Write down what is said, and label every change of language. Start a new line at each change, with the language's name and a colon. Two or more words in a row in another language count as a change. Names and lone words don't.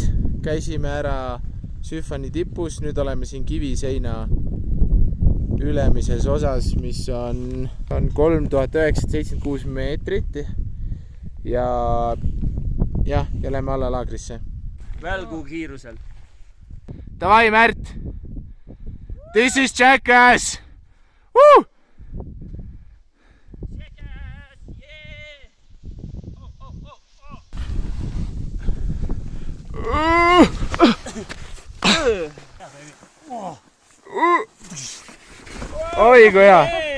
Estonian: Käisime ära Süfani tipus. Nüüd oleme siin kiviseina ülemises osas, mis on 3976 meetrit. Ja lähme alla laagrisse. Välgu kiirusel. Davai, Märt!
English: This is Jackass! Woo!
Estonian: Oi, kui hea!